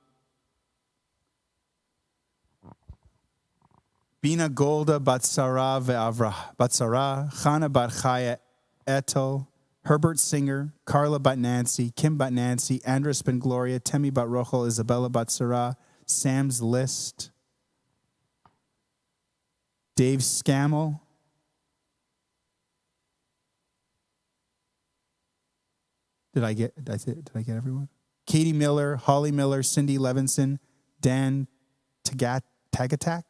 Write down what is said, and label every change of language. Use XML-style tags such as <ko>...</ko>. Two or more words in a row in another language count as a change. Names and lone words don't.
<en>Bina Golda Batsara Ve'avra Batsara, Chana Bat Chaya Etel, Herbert Singer, Carla Bat Nancy, Kim Bat Nancy, Andres Ben Gloria, Temi Bat Rochel, Isabella Bat Sarah, Sam's List, Dave Scammell, Did I get everyone? Katie Miller, Holly Miller, Cindy Levinson, Dan Tagatak.</en>